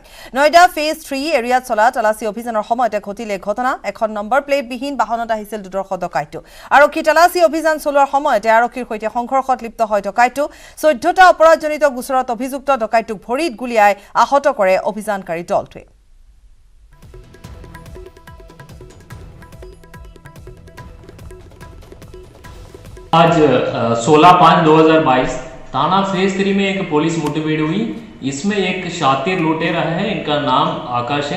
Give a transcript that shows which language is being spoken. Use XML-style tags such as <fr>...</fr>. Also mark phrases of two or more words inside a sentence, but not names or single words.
<as>নয়ডা ফেজ 3 এৰিয়াত চলা তালাচী অভিযানৰ সময়তে ঘটিলে ঘটনা। এখন নম্বৰ প্লেটবিহীন বাহনত আহিছিল দুৰ্ধৰ্ষ ডকাইটো। আৰক্ষী তালাচী অভিযান চলোৱাৰ সময়তে আৰক্ষীৰ সৈতে সংঘৰ্ষত লিপ্ত হয় ডকাইটো। 14টা অপৰাধজনিত গোচৰত অভিযুক্ত ডকাইটোক ভৰিত গুলীয়াই আহত কৰে অভিযানকাৰী দলটোৱে।</as> <hi>आज 16/5/2022 थाना फेज 3 में एक पुलिस मुठभेड़ हुई। इसमें एक शातिर लुटेरा है, इनका नाम आकाश है।</hi>